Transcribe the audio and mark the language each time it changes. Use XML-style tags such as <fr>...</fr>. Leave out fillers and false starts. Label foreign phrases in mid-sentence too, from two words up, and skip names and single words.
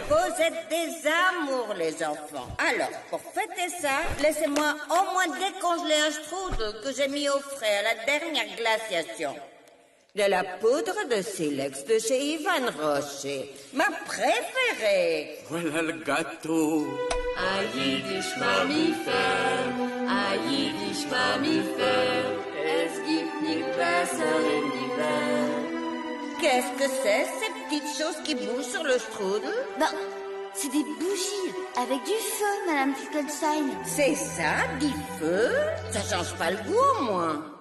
<fr>Vous êtes des amours, les enfants. Alors, pour fêter ça, laissez-moi au moins décongeler un strudel que j'ai mis au frais à la dernière glaciation. De la poudre de silex de chez Ivan Rocher, ma préférée. Voilà le gâteau.</fr> <de>Ein Jiddisch Mammifère, ein Jiddisch Mammifère, es gibt nicht besser in die Welt.</de> <fr>Qu'est-ce que c'est, ces petites choses qui bougent sur le strudel? Ben, c'est des bougies avec du feu, Madame Finkelstein. C'est ça, du feu? Ça change pas le goût, au moins.</fr>